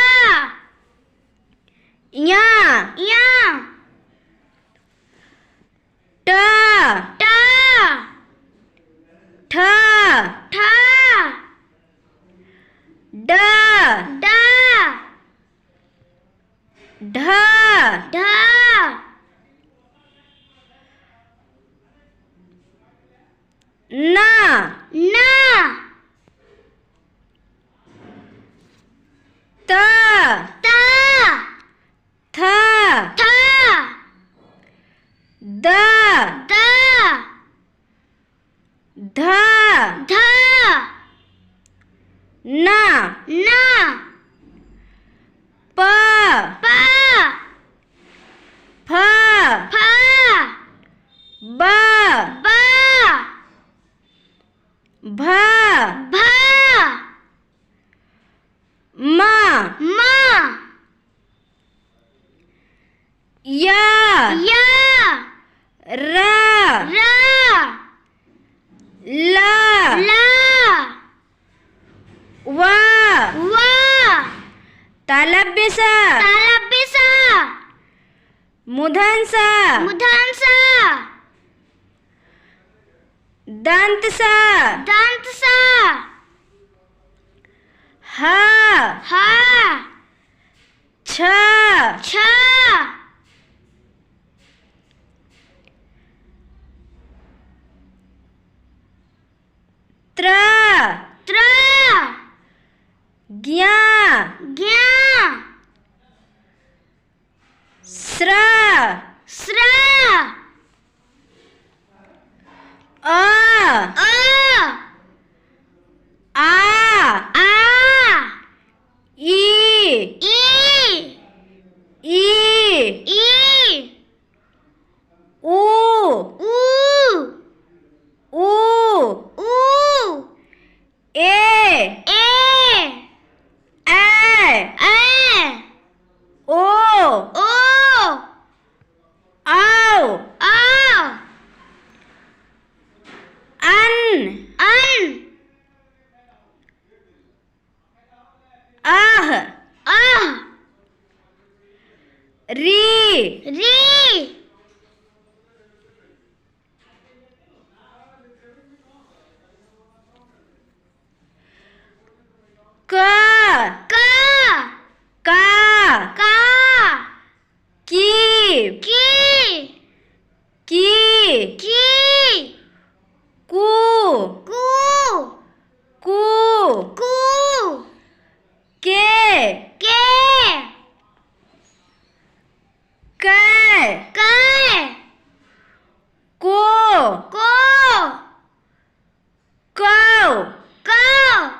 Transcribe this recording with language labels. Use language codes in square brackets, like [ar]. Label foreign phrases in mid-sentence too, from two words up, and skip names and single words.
[hi] या या ट टा ठ ठा ड डा ढ ढा न ना त ता थ था द दा ध धा न ना प पा फ फा ब बा भ भा म मा य या र रा ल ला व वा तालव्य स तालव्य सा मूर्धन्य स मूर्धन्य सा दंत स दंत सा ह हा छ छा त्र त्रा ज्ञा ज्ञा स्र स्रा अ आ आ आ ई ई ई ई उ ऊ ऊ ऊ ए ए ए ओ ओ औ आ अन अन अह आह री री क का का का की की की की कु कू कु कू के के कै कै को को कौ कौ